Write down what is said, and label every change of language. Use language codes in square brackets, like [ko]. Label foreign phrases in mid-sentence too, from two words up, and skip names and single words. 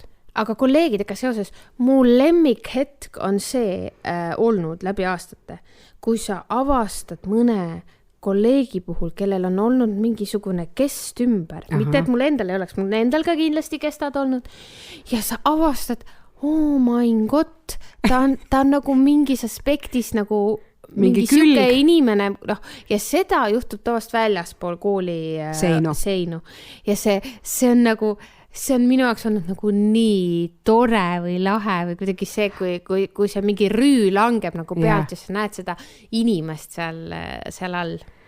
[et] Aga kolleegidega seoses, mu lemmikhetk on see olnud läbi aastate, kui sa avastad mõne kolleegi puhul, kellel on olnud mingisugune kest ümber. Mitte, et mul endal ei oleks, mul endal ka kindlasti kestad olnud. Ja sa avastad, [en] oh my god, [et] ta on nagu mingis aspektis nagu mingi süke inimene, ja seda juhtub tavast väljaspool kooli seinu. Ja see on nagu, see on minu jaoks olnud nagu nii tore või lahe või kuidagi see, kui see mingi rüü langeb nagu pealt ja sa näed seda inimest seal all.